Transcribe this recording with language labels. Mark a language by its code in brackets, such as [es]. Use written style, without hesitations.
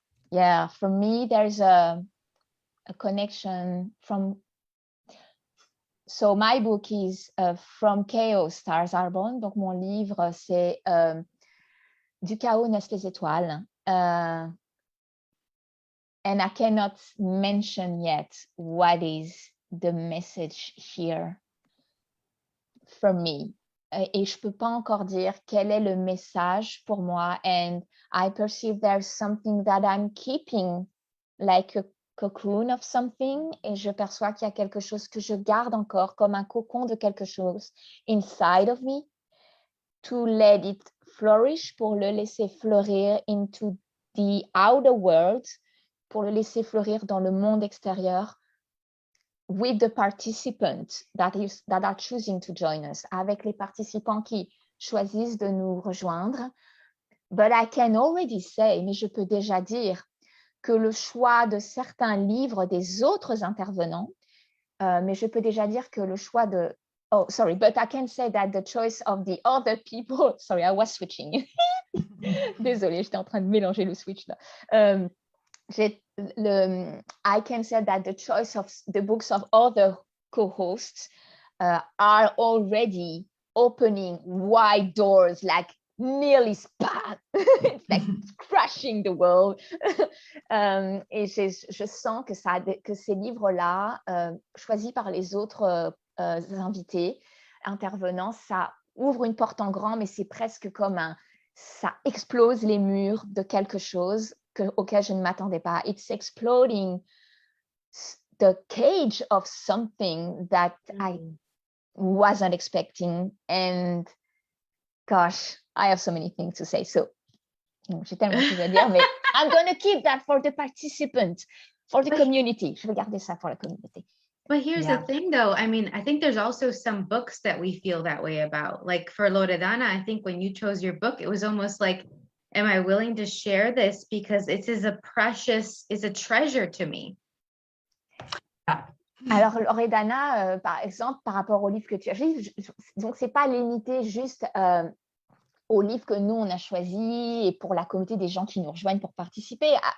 [en] Yeah, for me, there's a connection from... So my book is From Chaos, Stars Are Born. [fr] Donc mon livre, c'est Du chaos naissent les étoiles. [en] And I cannot mention yet what is the message here for me. [fr] Et je peux pas encore dire quel est le message pour moi. [en] And I perceive there's something that I'm keeping like a cocoon of something, [fr] et je perçois qu'il y a quelque chose que je garde encore comme un cocon de quelque chose [en] inside of me, to let it flourish, [fr] pour le laisser fleurir [en] into the outer world, [fr] pour le laisser fleurir dans le monde extérieur, [en] with the participants that are choosing to join us, [fr] avec les participants qui choisissent de nous rejoindre. [en] But I can already say, [fr] mais je peux déjà dire que le choix de certains livres des autres intervenants, mais je peux déjà dire que le choix de... [en] Oh, sorry, but I can say that the choice of the other people... Sorry, I was switching. [fr] Désolée, j'étais en train de mélanger le switch là. [en] I can say that the choice of the books of other co-hosts are already opening wide doors, like nearly spat. It's like crashing the world. [fr] Et je sens que ces livres-là, choisis par les autres invités, intervenants, ça ouvre une porte en grand, mais c'est presque comme ça explose les murs de quelque chose auquel je ne m'attendais pas. [en] It's exploding the cage of something that I wasn't expecting. And gosh, I have so many things to say. So, [fr] j'ai tellement de choses à dire, mais [en] I'm going to keep that for the participants, for the community. [fr] Je vais garder ça pour la communauté. [en] But here's the thing, though. I mean, I think there's also some books that we feel that way about. Like for Loredana, I think when you chose your book, it was almost like, am I willing to share this because it is it's a treasure to me. [fr] Alors, Loredana, par exemple, par rapport au livre que tu as choisi, donc c'est pas limité juste au livre que nous, on a choisi et pour la communauté des gens qui nous rejoignent pour participer.